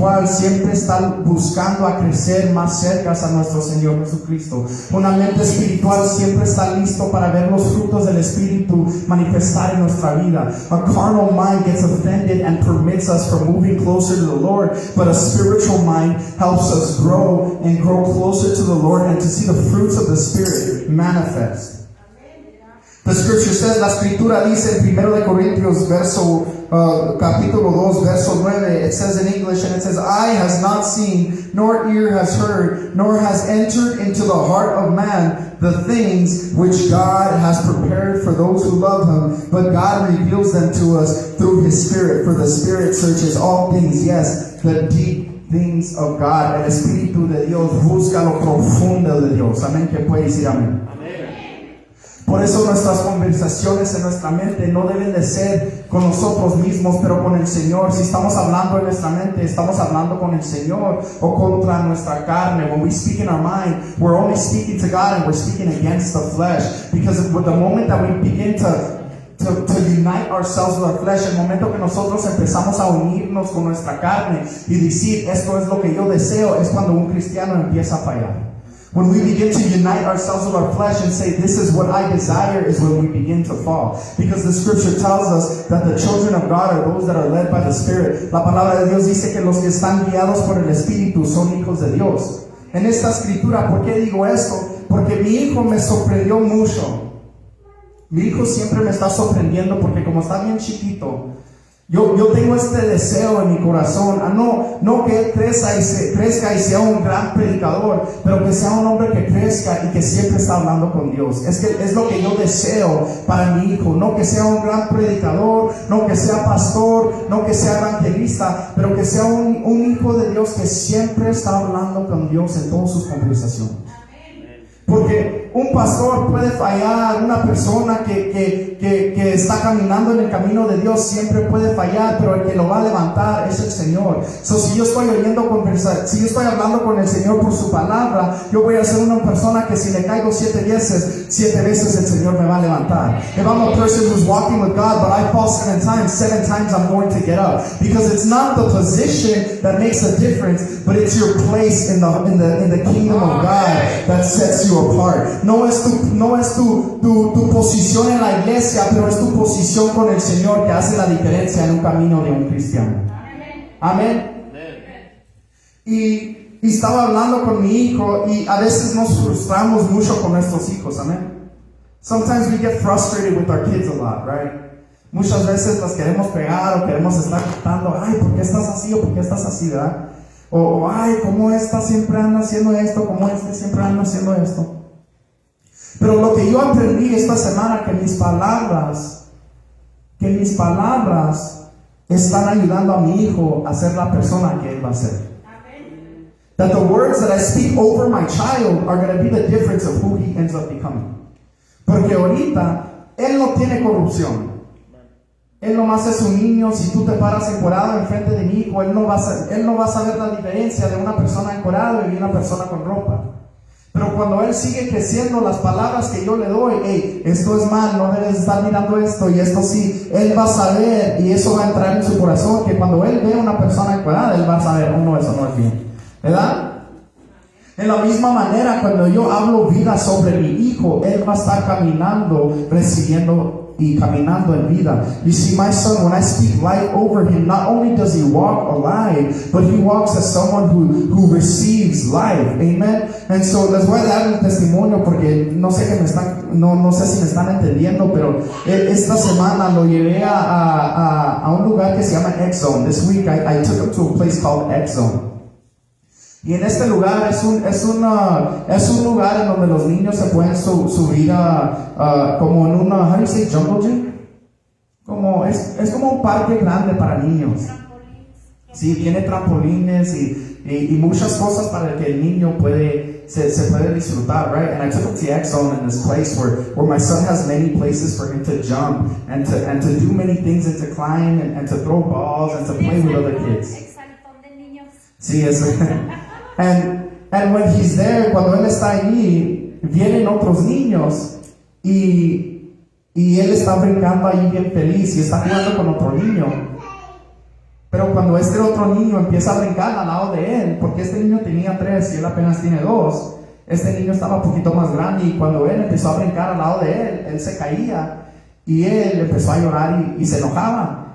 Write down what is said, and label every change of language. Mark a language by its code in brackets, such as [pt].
[es] espiritual siempre está buscando a crecer más cerca a nuestro Señor Jesucristo. Una mente espiritual siempre está listo para ver los frutos del Espíritu manifestar en nuestra vida. [en] A carnal mind gets offended and permits us from moving closer to the Lord, but a spiritual mind helps us grow and grow closer to the Lord and to see the fruits of the Spirit manifest. The scripture says, [es] la escritura dice en 1 Corintios capítulo 2 verso 9, [en] it says in English, and it says, eye has not seen, nor ear has heard, nor has entered into the heart of man the things which God has prepared for those who love Him, but God reveals them to us through His Spirit, for the Spirit searches all things, yes, the deep things of God. [es] El Espíritu de Dios [en] busca lo profundo de Dios. [es] Amén, que puede decir amén. Por eso nuestras conversaciones en nuestra mente no deben de ser con nosotros mismos, pero con el Señor. Si estamos hablando en nuestra mente, estamos hablando con el Señor o contra nuestra carne. [en] When we speak in our mind, we're only speaking to God and we're speaking against the flesh. Because with the moment that we begin to unite ourselves with our flesh, [es] el momento que nosotros empezamos a unirnos con nuestra carne y decir, esto es lo que yo deseo, es cuando un cristiano empieza a fallar. [en] When we begin to unite ourselves with our flesh and say, this is what I desire, is when we begin to fall. Because the scripture tells us that the children of God are those that are led by the Spirit. [es] La palabra de Dios dice que los que están guiados por el Espíritu son hijos de Dios. En esta escritura, ¿por qué digo esto? Porque mi hijo me sorprendió mucho. Mi hijo siempre me está sorprendiendo porque como está bien chiquito, yo tengo este deseo en mi corazón, no que él crezca y sea un gran predicador, pero que sea un hombre que crezca y que siempre está hablando con Dios. Es lo que yo deseo para mi hijo, no que sea un gran predicador, no que sea pastor, no que sea evangelista, pero que sea un hijo de Dios que siempre está hablando con Dios en todas sus conversaciones. Porque un pastor puede fallar, una persona que está caminando en el camino de Dios siempre puede fallar, pero el que lo va a levantar es el Señor. Si yo estoy si yo estoy hablando con el Señor por su palabra, yo voy a ser una persona que si le caigo 7 veces el Señor me va a levantar. [en] If I'm a person who's walking with God, but I fall 7 times I'm going to get up. Because it's not the position that makes a difference, but it's your place in the kingdom of God that sets you apart. [es] No es tu posición en la iglesia, pero es tu posición con el Señor que hace la diferencia en un camino de un cristiano. Amén. Y estaba hablando con mi hijo y a veces nos frustramos mucho con nuestros hijos. Amén. [en] Sometimes we get frustrated with our kids a lot, right? [es] Muchas veces las queremos pegar o queremos estar gritando, ay, ¿por qué estás así o por qué estás así, verdad? O ay, ¿cómo esta siempre anda haciendo esto? ¿Cómo este siempre anda haciendo esto? Pero lo que yo aprendí esta semana, que mis palabras están ayudando a mi hijo a ser la persona que él va a ser. [en] That the words that I speak over my child are going to be the difference of who he ends up becoming. [es] Porque ahorita, él no tiene corrupción. Él nomás es un niño. Si tú te paras encuerado enfrente de mi hijo, él no va a saber la diferencia de una persona encuerado y una persona con ropa. Pero cuando él sigue creciendo, las palabras que yo le doy, hey, esto es mal, no debes estar mirando esto y esto sí, él va a saber y eso va a entrar en su corazón, que cuando él ve a una persona encuerada, él va a saber, no, eso no es bien, ¿verdad? En la misma manera, cuando yo hablo vida sobre mi hijo, él va a estar caminando, recibiendo y caminando en vida. [en] You see, my son, when I speak life over him, not only does he walk alive, but he walks as someone who receives life. Amen. And so [es] les voy a dar un testimonio porque no sé si me están entendiendo, pero esta semana lo llevé a un lugar que se llama X Zone. [en] This week I took him to a place called X Zone. [es] Y en este lugar es un lugar en donde los niños se pueden subir como en una, [en] how do you say, jungle gym? [es] Es como un parque grande para niños. Sí, tiene trampolines y muchas cosas para que el niño se puede disfrutar, [en] right? And I took him to X Zone in this place where my son has many places for him to jump and to do many things and to climb and to throw balls and to play with other kids. [es] Sí, eso. [en] And when he's there, [es] cuando él está allí, vienen otros niños y él está brincando ahí bien feliz y está jugando con otro niño. Pero cuando este otro niño empieza a brincar al lado de él, porque este niño tenía 3 y él apenas tiene 2, este niño estaba un poquito más grande, y cuando él empezó a brincar al lado de él se caía y él empezó a llorar y se enojaba.